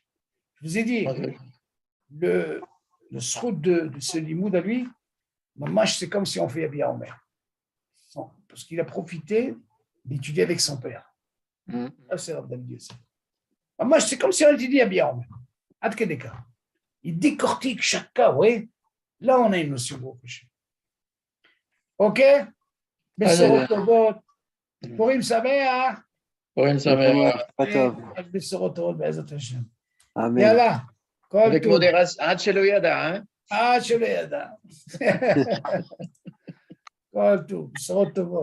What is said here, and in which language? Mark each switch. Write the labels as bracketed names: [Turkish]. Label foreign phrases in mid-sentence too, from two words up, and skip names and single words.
[French] Je vous ai dit, le srout de ce limoud à lui, c'est comme si on fait Abia Omer. Parce qu'il a profité d'étudier avec son père. C'est Rav David Yosef. C'est comme si on étudiait Abia Omer. Il décortique chaque cas, oui. Là, on a une notion de Hachem. [Hebrew] OK? בשורות טובות. פורים שמח. פורים שמח. בשורות טובות, בעזרת השם. Amen. Yalla. [French] Avec modération. [Hebrew] עד שלא ידע, hein? עד שלא ידע. כל טוב, בשורות טובות.